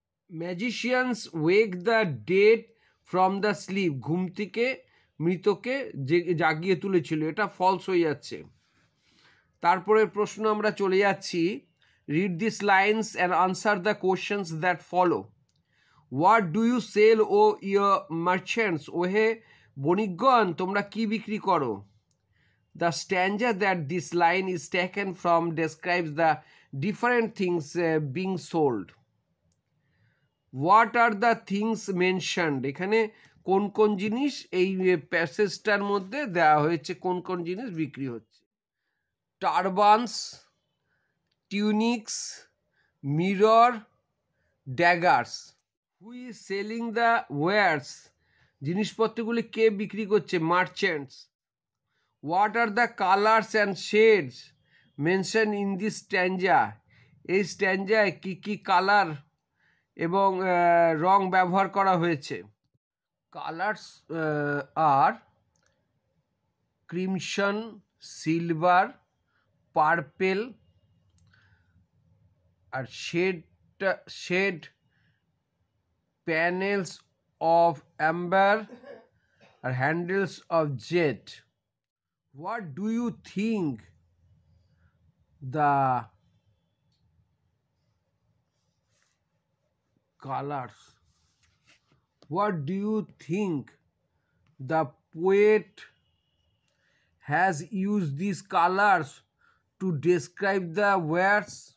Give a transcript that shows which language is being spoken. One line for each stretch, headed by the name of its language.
English: magicians wake the dead from the sleep,
Bangla: ঘুম থেকে মৃতকে জাগিয়ে তুলেছিল, এটা ফলস হয়ে যাচ্ছে। তারপরে প্রশ্ন আমরা চলে যাচ্ছি।
English: Read this lines and answer the questions that follow. What do you sell O your merchants,
Bangla: ওহে বণিকগণ তোমরা কি বিক্রি করো?
English: The stanza that this line is taken from describes the different things being sold. What are the things mentioned?
Bangla: এখানে কোন কোন জিনিস এই প্যাসেজটার মধ্যে দেওয়া হয়েছে, কোন কোন জিনিস বিক্রি হচ্ছে?
English: Turbans, tunics, mirror, daggers. Who is selling the wares,
Bangla: জিনিসপত্রগুলি কে বিক্রি করছে?
English: Merchants. What are the colors and shades mentioned in this stanza?
Bangla: এই স্ট্যাঞ্জায় কি কি কালার এবং রং ব্যবহার করা হয়েছে?
English: Colours আর crimson, silver, purple, আর shade panels of amber আর handles of jade. What do you think the colors? What do you think the poet has used these colors to describe the words?